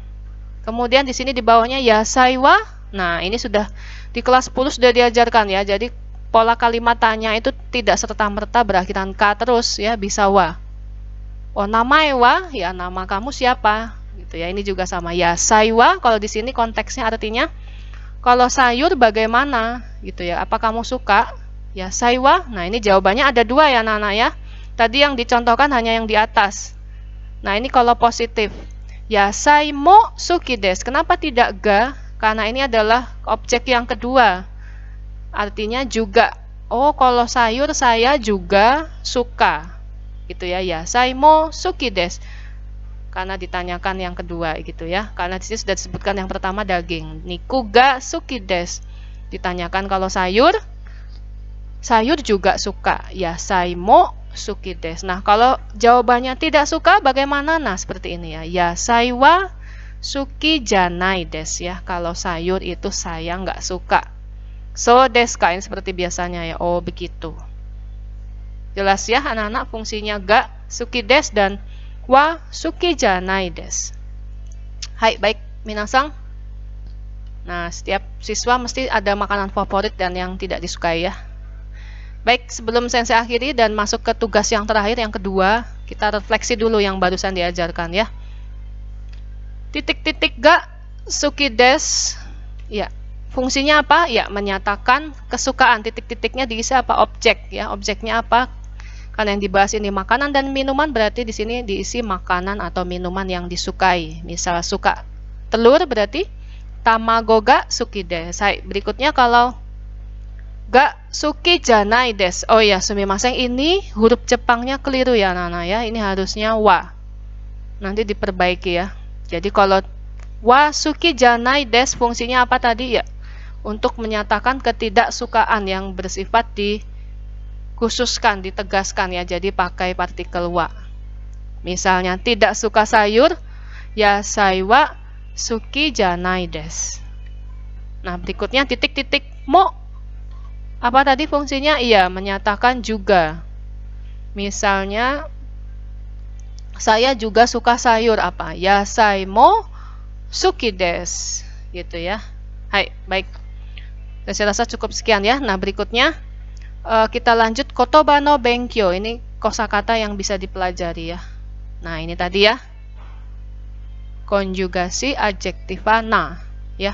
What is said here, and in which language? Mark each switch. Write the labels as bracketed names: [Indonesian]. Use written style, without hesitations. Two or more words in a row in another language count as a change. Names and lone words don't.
[Indonesian] Kemudian di sini di bawahnya [Japanese] yasai wa. [Indonesian] Nah, ini sudah di kelas 10 sudah diajarkan ya. Jadi pola kalimat tanya itu tidak serta-merta berakhiran ka terus ya, bisa wa. Oh, [Japanese] namae wa, [Indonesian] ya nama kamu siapa? Gitu ya. Ini juga sama [Japanese] yasai wa. [Indonesian] Kalau di sini konteksnya artinya kalau sayur bagaimana gitu ya. Apa kamu suka? [Japanese] Yasai wa. [Indonesian] Nah, ini jawabannya ada 2 ya anak-anak ya. Tadi yang dicontohkan hanya yang di atas. Nah, ini kalau positif. [Japanese] Yasai mo suki desu. [Indonesian] Kenapa tidak ga? Karena ini adalah objek yang kedua. Artinya juga. Oh, kalau sayur saya juga suka. Gitu ya. [Japanese] Yasai mo suki desu. [Indonesian] Karena ditanyakan yang kedua gitu ya. Karena di sini sudah disebutkan yang pertama daging. [Japanese] Niku ga suki desu. [Indonesian] Ditanyakan kalau sayur juga suka. [Japanese] Yasai mo suki desu. [Indonesian] Nah, kalau jawabannya tidak suka bagaimana? Nah, seperti ini ya. [Japanese] Yasai wa suki janai desu ya. [Indonesian] Kalau sayur itu saya nggak suka. [Japanese] So desu ka, [Indonesian] ini seperti biasanya ya. Oh, begitu. Jelas ya anak-anak, fungsinya [Japanese] ga suki desu [Indonesian] dan [Japanese] wa suki janai desu. [Indonesian] Hai, baik minasang. Nah, setiap siswa mesti ada makanan favorit dan yang tidak disukai ya. Baik, sebelum sensei akhiri dan masuk ke tugas yang terakhir, yang kedua, kita refleksi dulu yang barusan diajarkan ya. [Japanese] Titik-titik ga suki desu. [Indonesian] Ya, fungsinya apa? Ya, menyatakan kesukaan. Titik-titiknya diisi apa? Objek ya. Objeknya apa? Karena yang dibahas ini makanan dan minuman, berarti di sini diisi makanan atau minuman yang disukai. Misal suka telur berarti [Japanese] tamago ga suki desu. [Indonesian] Berikutnya kalau [Japanese] ga suki janai desu. [Indonesian] Oh ya, sumimasen, ini huruf Jepangnya keliru ya Nana ya. Ini harusnya wa. Nanti diperbaiki ya. Jadi kalau [Japanese] wa suki janai desu [Indonesian] fungsinya apa tadi ya? Untuk menyatakan ketidaksukaan yang bersifat dikhususkan, ditegaskan ya. Jadi pakai partikel wa. Misalnya tidak suka sayur, [Japanese] yasai wa suki janai desu. [Indonesian] Nah, berikutnya titik-titik mo. Apa tadi fungsinya? Iya, menyatakan juga. Misalnya saya juga suka sayur apa? [Japanese] Yasai mo suki desu. [Indonesian] Gitu ya. Hai, baik. Saya rasa cukup sekian ya. Nah, berikutnya kita lanjut [Japanese] kotoba no benkyo. [Indonesian] Ini kosakata yang bisa dipelajari ya. Nah, ini tadi ya. Konjugasi adjektiva na ya.